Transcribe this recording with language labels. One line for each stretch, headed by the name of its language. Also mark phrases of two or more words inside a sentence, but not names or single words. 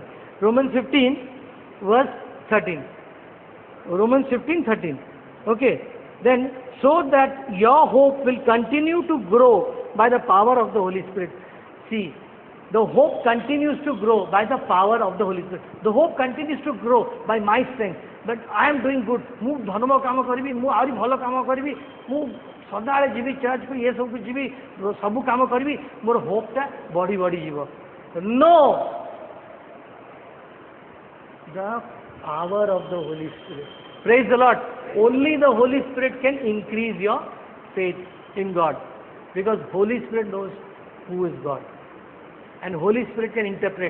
English: Romans 15, verse 13. Romans 15, 13. Okay. Then, so that your hope will continue to grow by the power of the Holy Spirit. See, the hope continues to grow by the power of the Holy Spirit. The hope continues to grow by my strength. But I am doing good.
Odia: ମୁଁ ଧର୍ମ କାମ କରିବି, ମୁଁ ଆହୁରି ଭଲ କାମ କରିବି, ମୁଁ ସଦାବେଳେ ଯିବି ଚର୍ଚ୍ଚକୁ, ଇଏ ସବୁ ଯିବି, ସବୁ କାମ କରିବି, ମୋର ହୋପଟା ବଢି ବଢି ଯିବ.
English: No! The power of the Holy Spirit. Praise the Lord. Only the Holy Spirit can increase your faith in God. Because Holy Spirit knows who is God. And Holy Spirit can interpret.